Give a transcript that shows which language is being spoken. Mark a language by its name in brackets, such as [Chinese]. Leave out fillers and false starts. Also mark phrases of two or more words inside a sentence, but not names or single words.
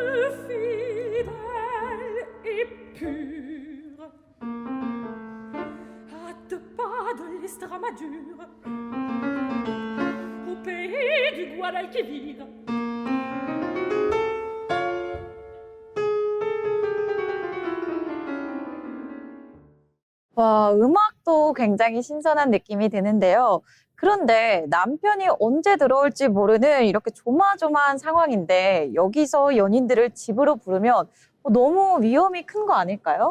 [French] fidèle et pure à 2 pas de l'Estramadure au pays du Guadalquivir. [Korean] 와, 음악도 굉장히 신선한 느낌이 드는데요. 그런데 남편이 언제 들어올지 모르는 이렇게 조마조마한 상황인데 여기서 연인들을 집으로 부르면 너무 위험이 큰 거 아닐까요?